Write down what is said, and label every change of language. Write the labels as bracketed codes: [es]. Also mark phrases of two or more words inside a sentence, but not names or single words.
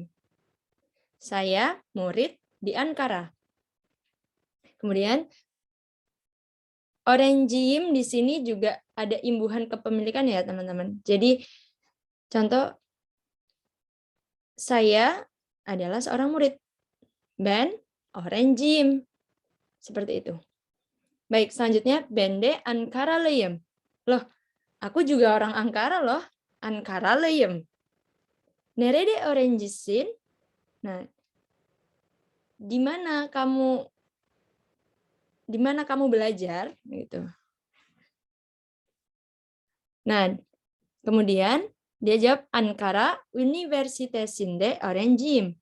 [id] Saya murid di Ankara. Kemudian öğrenciyim di sini juga ada imbuhan kepemilikan ya teman-teman. Jadi contoh saya adalah seorang murid. [tr] Ben öğrenciyim. [id] Seperti itu. Baik, selanjutnya [tr] ben de Ankaralıyım. [id] Loh, aku juga orang Ankara loh. [tr] Ankaralıyım. Nerede öğrencisin? [id] Nah, di mana kamu belajar gitu. Nah, kemudian dia jawab [tr] Ankara Üniversitesi'nde öğrenciyim.